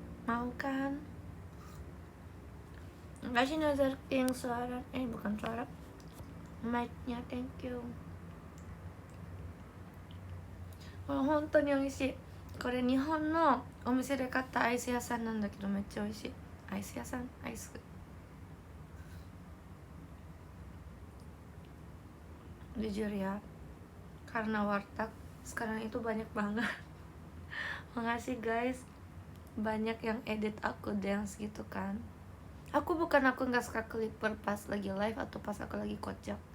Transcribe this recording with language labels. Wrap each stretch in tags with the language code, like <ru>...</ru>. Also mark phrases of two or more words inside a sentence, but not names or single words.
<id>Mau kan? Kasih Nazar yang suara, bukan suara, mic-nya,</id> <en>thank you.</en> <ja>Hontonに美味しい。これ日本のお店で買ったアイス屋さんなんだけど、めっちゃ美味しい。アイス屋さん、アイス。</ja> <id>Jujur ya, karena warteg sekarang itu banyak banget. Makasih guys, banyak yang edit aku dance gitu kan. Aku nggak suka clipper pas lagi live atau pas aku lagi kocak.</id>